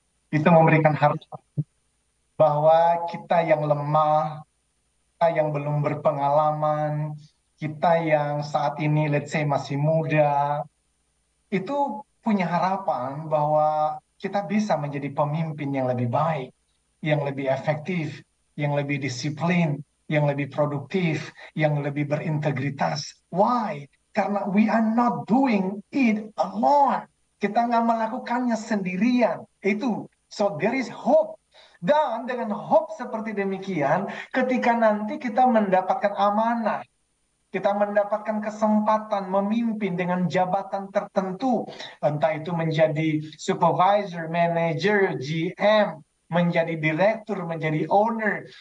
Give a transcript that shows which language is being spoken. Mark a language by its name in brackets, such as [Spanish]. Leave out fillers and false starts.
[Indonesian] Itu memberikan harapan bahwa kita yang lemah, kita yang belum berpengalaman, kita yang saat ini [English] let's say [Indonesian] masih muda, itu punya harapan bahwa kita bisa menjadi pemimpin yang lebih baik, yang lebih efektif, yang lebih disiplin, yang lebih produktif, yang lebih berintegritas. [English] Why? [Indonesian] Karena [English] we are not doing it alone. [Indonesian] Kita nggak melakukannya sendirian. Itu. [English] So there is hope. [Indonesian] Dan dengan hope seperti demikian, ketika nanti kita mendapatkan amanah, kita mendapatkan kesempatan memimpin dengan jabatan tertentu, entah itu menjadi supervisor, manager, GM, menjadi direktur, menjadi owner.